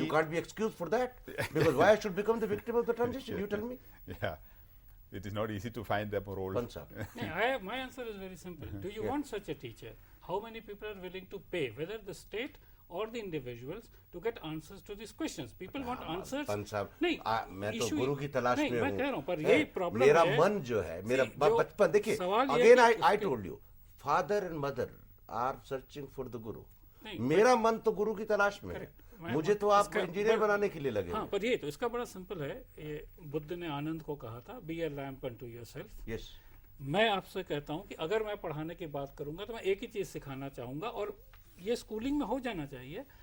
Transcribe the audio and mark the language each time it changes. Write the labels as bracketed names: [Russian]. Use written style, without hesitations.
[English] You can't be excused for that. Because why I should become the victim of the transition? You tell me. Yeah. It is not easy to find them role. My answer is very simple. Do you want such a teacher? How many people are willing to pay, whether the state or the individuals, to get answers to these questions? People want answers. [Hindi] नहीं, मैं तो गुरु की तलाश में हूँ। मैं कह रहा हूँ, पर यही प्रॉब्लम है। मेरा मन जो है, मेरा बचपन देखिए, [English] again I told you, father and mother are searching for the guru. [Hindi] मेरा मन तो गुरु की तलाश में है। मुझे तो आप इंजीनियर बनाने के लिए लगे। हाँ, पर ये तो इसका बड़ा सिंपल है। ये बुद्ध ने आनंद को कहा था, [English] Be a lamp unto yourself. Yes. [Hindi] मैं आपसे कहता हूँ कि अगर मैं पढ़ाने की बात करूंगा तो मैं एक ही चीज सिखाना चाहूंगा, और ये स्कूलिंग में हो जाना चाहिए।